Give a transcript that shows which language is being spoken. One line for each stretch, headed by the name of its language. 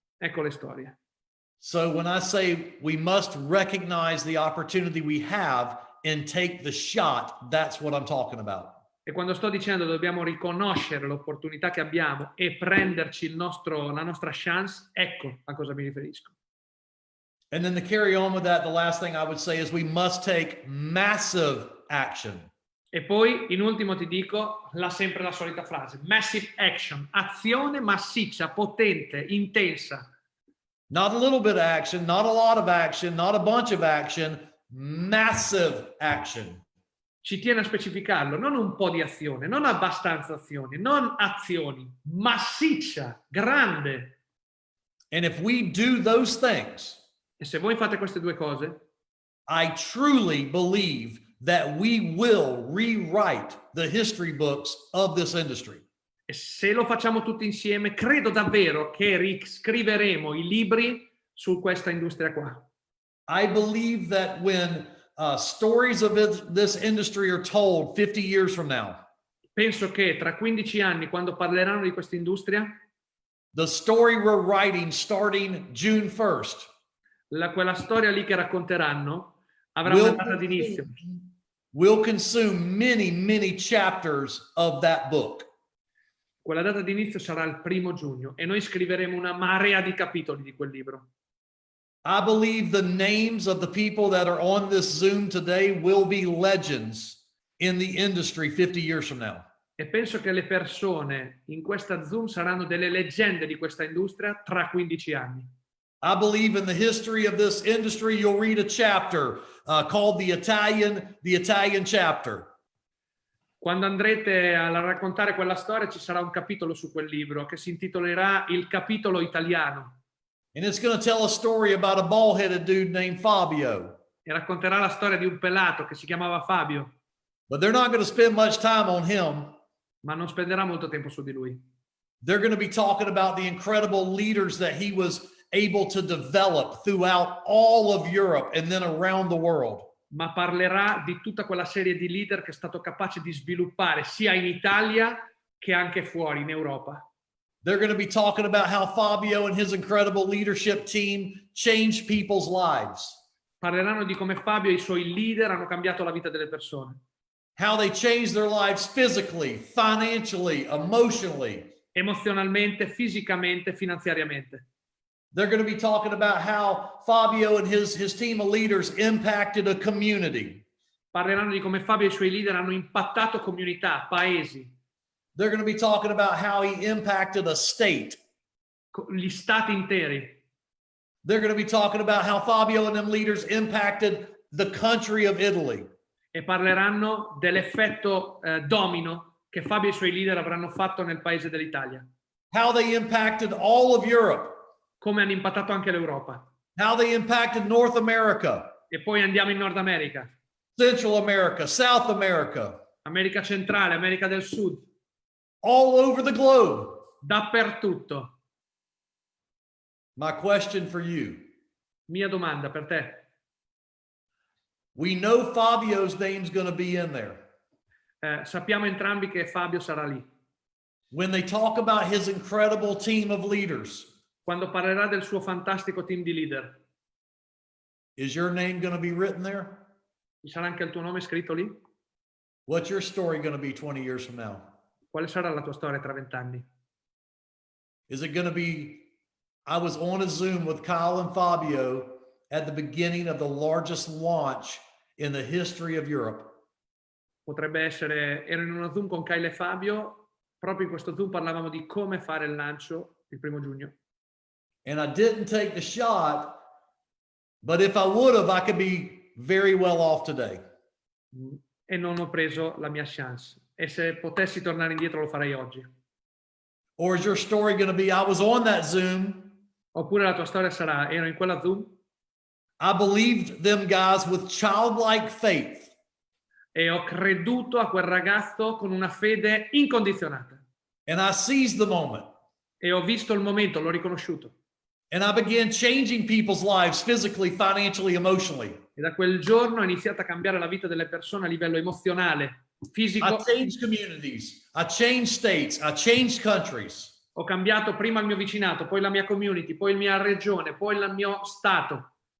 Italian: Ecco le storie.
English: So when I say we must recognize the opportunity we have and take the shot, that's what I'm talking about.
Italian: E quando sto dicendo dobbiamo riconoscere l'opportunità che abbiamo e prenderci la nostra chance, ecco a cosa mi riferisco.
English: And then to carry on with that, the last thing I would say is we must take massive action.
Italian: E poi, in ultimo, ti dico sempre la solita frase:
English: massive action,
Italian: azione massiccia, potente, intensa.
English: Not a little bit of action, not a lot of action, not a bunch of action, massive action.
Italian: Ci tiene a specificarlo, non un po' di azione, non abbastanza azioni, non azioni, massiccia, grande.
English: And if we do those things,
Italian: E se voi fate queste due cose,
English: I truly believe that we will rewrite the history books of this industry.
Italian: e se lo facciamo tutti insieme, credo davvero che riscriveremo i libri su questa industria qua.
English: I believe that when stories of this industry are told 50 years from now,
Italian: Penso che tra 15 anni, quando parleranno di questa industria,
English: the story we're writing starting June 1st
Italian: quella storia lì che racconteranno avrà una data di inizio.
English: will consume many, many chapters of that book.
Italian: Quella data di inizio sarà il 1° giugno e noi scriveremo una marea di capitoli di quel libro.
English: I believe the names of the people that are on this Zoom today will be legends in the industry 50 years from now.
Italian: E penso che le persone in questa Zoom saranno delle leggende di questa industria tra 15 anni.
English: I believe in the history of this industry, you'll read a chapter called the Italian chapter.
Italian: Quando andrete a raccontare quella storia ci sarà un capitolo su quel libro che si intitolerà Il capitolo italiano.
English: And it's going to tell a story about a bald-headed dude named Fabio.
Italian: E racconterà la storia di un pelato che si chiamava Fabio,
English: But they're not going to spend much time on him.
Italian: ma non spenderà molto tempo su di lui.
English: They're going to be talking about the incredible leaders that he was able to develop throughout all of Europe and then around the world.
Italian: Ma parlerà di tutta quella serie di leader che è stato capace di sviluppare sia in Italia che anche fuori in Europa.
English: They're going to be talking about how Fabio and his incredible leadership team changed people's lives.
Italian: Parleranno di come Fabio e i suoi leader hanno cambiato la vita delle persone.
English: How they changed their lives physically, financially, emotionally.
Italian: Emozionalmente, fisicamente, finanziariamente.
English: They're going to be talking about how Fabio and his team of leaders impacted a community.
Italian: Parleranno di come Fabio e i suoi leader hanno impattato comunità, paesi.
English: They're going to be talking about how he impacted a state.
Italian: Gli stati interi.
English: They're going to be talking about how Fabio and them leaders impacted the country of Italy.
Italian: E parleranno dell'effetto domino che Fabio e i suoi leader avranno fatto nel paese dell'Italia.
English: How they impacted all of Europe.
Italian: Come hanno impattato anche l'Europa.
English: How they impacted North America.
Italian: E poi andiamo in Nord America.
English: Central America, South America.
Italian: America centrale, America del Sud.
English: All over the globe.
Italian: Dappertutto.
English: My question for you.
Italian: Mia domanda per te.
English: We know Fabio's name's going to be in there.
Italian: Sappiamo entrambi che Fabio sarà lì.
English: When they talk about his incredible team of leaders,
Italian: Quando parlerà del suo fantastico team di leader,
English: is your name going to be written there?
Italian: ci sarà anche il tuo nome scritto lì?
English: What's your story going to be 20 years from now?
Italian: Quale sarà la tua storia tra 20 anni?
English: Is it going to be, I was on a Zoom with Kyle and Fabio at the beginning of the largest launch in the history of Europe.
Italian: Potrebbe essere, ero in una Zoom con Kyle e Fabio, proprio in questo Zoom parlavamo di come fare il lancio il 1 giugno.
English: And I didn't take the shot, but if I would have, I could be very well off today.
Italian: E non ho preso la mia chance. E se potessi tornare indietro lo farei oggi.
English: Or is your story going to be, I was on that Zoom.
Italian: Oppure la tua storia sarà, ero in quella Zoom
English: I believed them guys with childlike faith.
Italian: e ho creduto a quel ragazzo con una fede incondizionata.
English: And I seized the moment.
Italian: E ho visto il momento, l'ho riconosciuto.
English: And I began changing people's lives physically, financially, emotionally.
Italian: E da quel giorno ho iniziato a cambiare la vita delle persone a livello emozionale, fisico.
English: I changed communities. I changed states. I changed countries.
Italian: Ho cambiato prima il mio vicinato, poi la mia community, poi la mia regione, poi il mio stato.